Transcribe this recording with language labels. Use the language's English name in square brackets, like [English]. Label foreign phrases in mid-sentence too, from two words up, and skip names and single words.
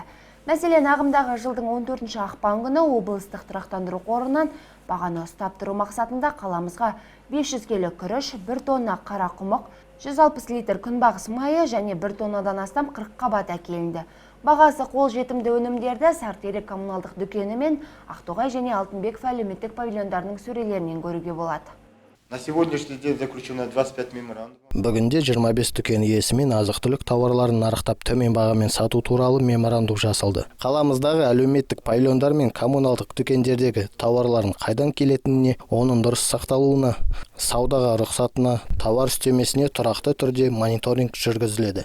[Kazakh] Мәселен, ағымдағы жылдың 14 ақпан күні облыстық тұрақтандыру қорынан бағаны ұстап тұру мақсатында қаламызға 500 келі күріш, 1 тонна қарақұмық, 160 литр күнбағыс майы және 1 тоннадан астам қырыққабат әкелінді. Бағасы қол жетімді өнімдерді Сартерек коммуналдық дүкені мен Ақтоғай және Алтынбеков әлеуметтік павильондарының сөрелерінен көруге болады. [Russian] На сегодняшний день заключено 25 меморандумов. [Kazakh] Бүгінде 25 дүкен иесімен азық-түлік тауарларын нарықтап төмен бағамен сату туралы меморандум жасалды. Қаламыздағы әлеуметтік павильондар мен коммуналдық дүкендердегі тауарлардың қайдан келетініне, оның дұрыс сақталуына, саудаға рұқсатына, тауар үстемесіне тұрақты түрде мониторинг жүргізіледі.